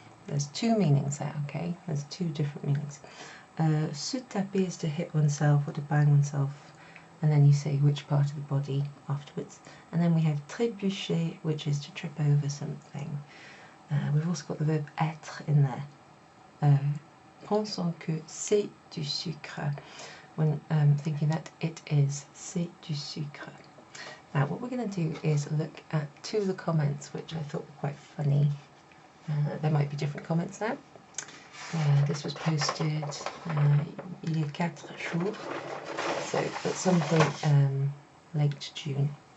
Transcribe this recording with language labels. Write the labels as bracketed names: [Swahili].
[English] There's two meanings there, okay? There's two different meanings. Se taper is to hit oneself or to bang oneself, and then you say which part of the body afterwards. And then we have trébucher, which is to trip over something. We've also got the verb être in there. [French] Pensons que c'est du sucre. [English] When thinking that it is, [French] c'est du sucre. [English] Now what we're going to do is look at two of the comments which I thought were quite funny. There might be different comments now. This was posted [French] il y a 4 jours, [English] so at some point late June.